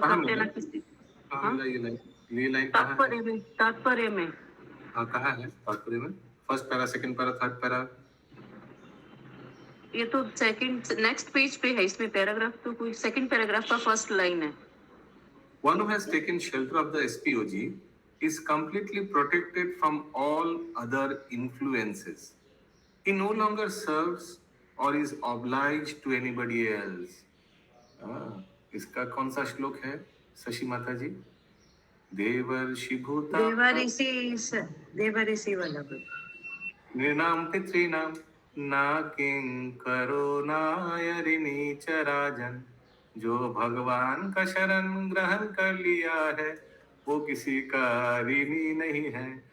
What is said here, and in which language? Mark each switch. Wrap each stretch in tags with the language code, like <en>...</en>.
<hi>कहाँ करते हैं ना मिला? किसी। कहाँ हाँ? मिला ये लाइन कहाँ है? तात्पर्य में हाँ कहाँ है तात्पर्य में? First para, second para, third para? ये तो सेकंड नेक्स्ट पेज पे है, इसमें पैराग्राफ तो कोई सेकंड पैराग्राफ का फर्स्ट लाइन है।</hi> <en>One who has taken shelter of the SPOG is completely protected from all other influences. He no longer serves or is obliged to anybody else.</en> <hi>इसका कौन सा श्लोक है शशि माता जी?</hi> <sa>देवर्षि भूता</sa> <hi>देवऋषि वाला बोल।</hi> <sa>नृणाम पितॄणाम ना किंकरो नायरिणी च राजन।</sa> <hi>जो भगवान का शरण ग्रहण कर लिया है वो किसी का ऋणी नहीं है।</hi>